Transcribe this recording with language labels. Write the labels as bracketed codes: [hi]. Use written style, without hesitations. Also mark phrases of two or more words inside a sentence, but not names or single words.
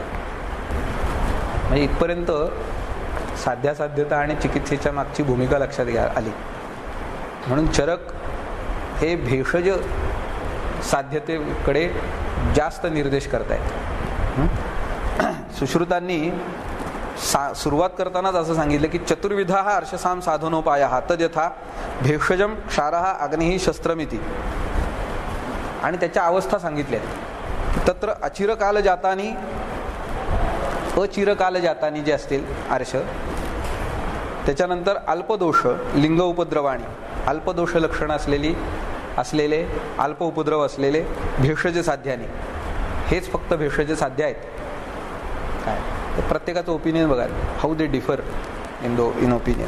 [mr] म्हणजे इथपर्यंत साध्यासाध्यता आणि चिकित्सेच्या मागची भूमिका लक्षात घ्या आली. म्हणून चरक हे भेषज साध्यतेकडे जास्त निर्देश करतायत. सुश्रुतांनी सुरुवात करतानाच असं सांगितलं की [sa] चतुर्विधा हा अर्शसाम साधनोपाय तद्यथा भेषजम क्षारः अग्निः शस्त्रमिती. [mr] आणि त्याच्या अवस्था सांगितल्या. [sa] तत्र अचिरकाल जातानी अचिरकाल जातानी [mr] जे असतील अर्श, त्याच्यानंतर [sa] अल्पदोष लिंग उपद्रवाणी, [mr] अल्पदोष लक्षण असलेले अल्प उपद्रव असलेले भेषज साध्याने. हेच फक्त भेषज साध्य आहेत. काय प्रत्येकाचं ओपिनियन बघा, [en] how they differ in opinion.